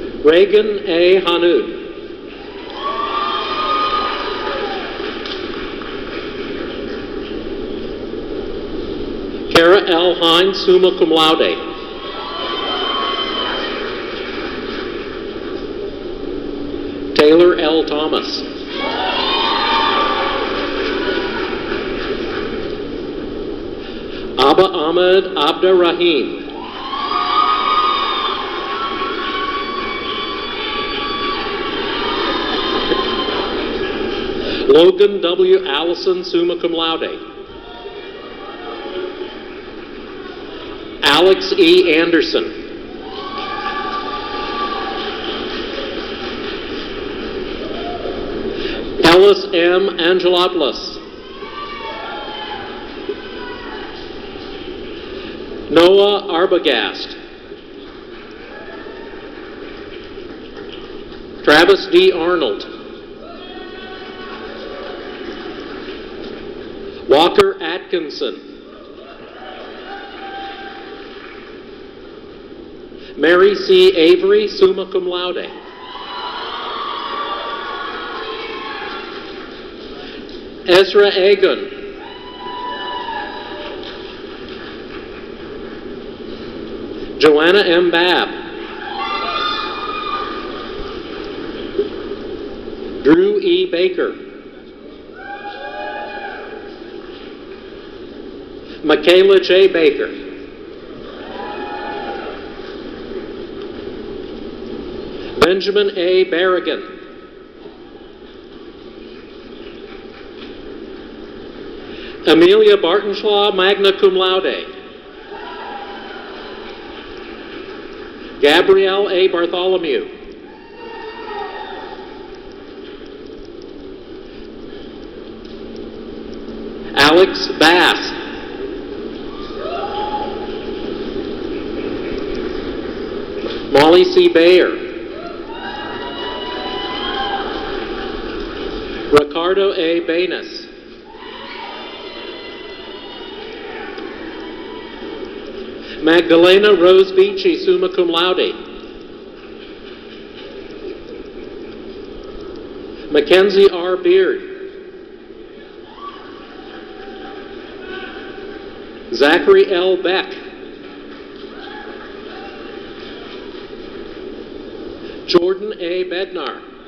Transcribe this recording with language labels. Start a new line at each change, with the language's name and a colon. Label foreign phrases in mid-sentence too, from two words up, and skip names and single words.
English: Reagan A. Hanud. Kara L. Hines,
Latin: summa cum laude.
English: Taylor L. Thomas. Abba Ahmed Abderrahim. Logan W. Allison,
Latin: summa cum laude.
English: Alex E. Anderson. Ellis M. Angelopoulos. Noah Arbogast. Travis D. Arnold. Walker Atkinson. Mary C. Avery,
Latin: summa cum laude.
English: Ezra Agun. Joanna M. Babb. Drew E. Baker. Michaela J. Baker. Benjamin A. Barrigan. Amelia Bartenshaw,
Latin: magna cum laude.
English: Gabrielle A. Bartholomew. Alex Bass. Molly C. Bayer. Ricardo A. Banas. Magdalena Rose Beachy,
Latin: summa cum laude.
English: Mackenzie R. Beard. Zachary L. Beck. Jordan A. Bednar.